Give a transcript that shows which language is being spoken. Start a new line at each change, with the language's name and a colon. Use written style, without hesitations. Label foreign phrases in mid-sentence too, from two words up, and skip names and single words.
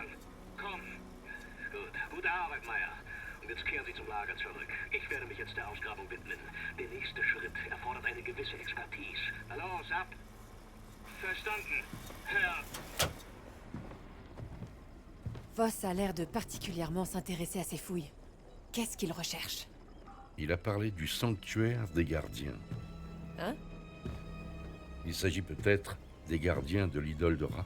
German: Komm. Gut. Gute Arbeit, Meyer. Und jetzt kehren Sie zum Lager zurück. Ich werde mich jetzt der Ausgrabung widmen. Der nächste Schritt erfordert eine gewisse Expertise. Na los, ab! Verstanden, Herr...
French: Voss a l'air de particulièrement s'intéresser à ces fouilles. Qu'est-ce qu'il recherche? Il a parlé du sanctuaire des gardiens. Hein? Il s'agit peut-être des gardiens de l'idole de Ra.